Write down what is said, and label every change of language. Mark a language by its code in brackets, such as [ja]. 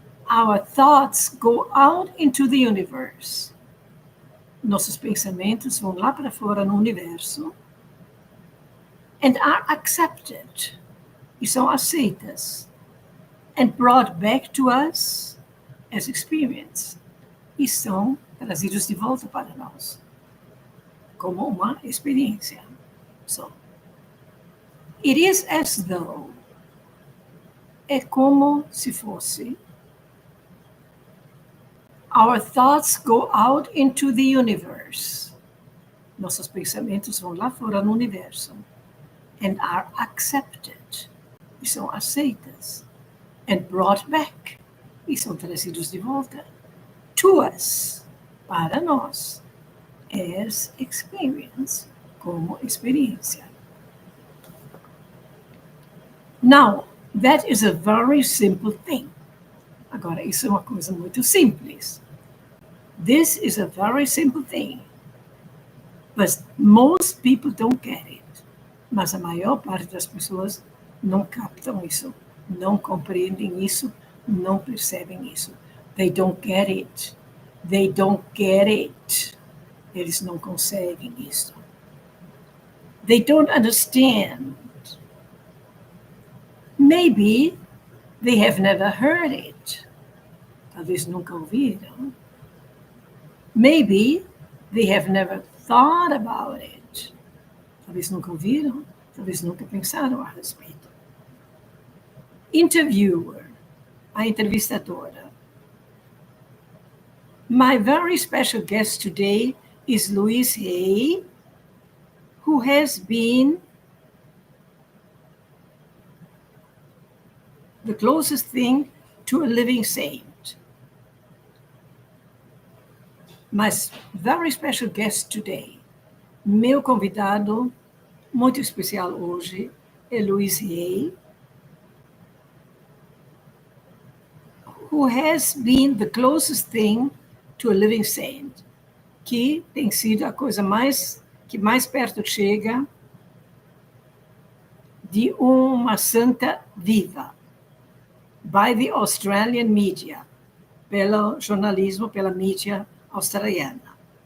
[en] Our thoughts go out into the universe. [pt] Nossos pensamentos vão lá para fora no universo. [en] And are accepted. [pt] E são aceitas. [en] And brought back to us as experience. [pt] E são trazidos de volta para nós. Como uma experiência. [en] So, it is as though. [pt] É como se fosse. [en] Our thoughts go out into the universe. [pt] Nossos pensamentos vão lá fora no universo. [en] And are accepted. [pt] E são aceitas. [en] And brought back. [pt] E são trazidos de volta. [en] To us. [pt] Para nós. [en] As experience. [pt] Como experiência. [en] Now, that is a very simple thing. [pt] Agora, isso é uma coisa muito simples. [en] This is a very simple thing. But most people don't get it. [pt] Mas a maior parte das pessoas não captam isso, não compreendem isso, não percebem isso. [en] They don't get it. They don't get it. [pt] Eles não conseguem isso. [en] They don't understand. Maybe they have never heard it. [pt] Talvez nunca ouviram. [en] Maybe they have never thought about it. [pt] Talvez nunca ouviram, talvez nunca pensaram a respeito. Interviewer, a entrevistadora. [en] My very special guest today is Louise Hay, who has been the closest thing to a living saint. My very special guest today, [pt] meu convidado muito especial hoje, é Louise Hay, [en] who has been the closest thing to a living saint, [pt] que tem sido a coisa que mais perto chega de uma santa viva, [en] by the Australian media, [pt] pelo jornalismo, pela mídia australiana.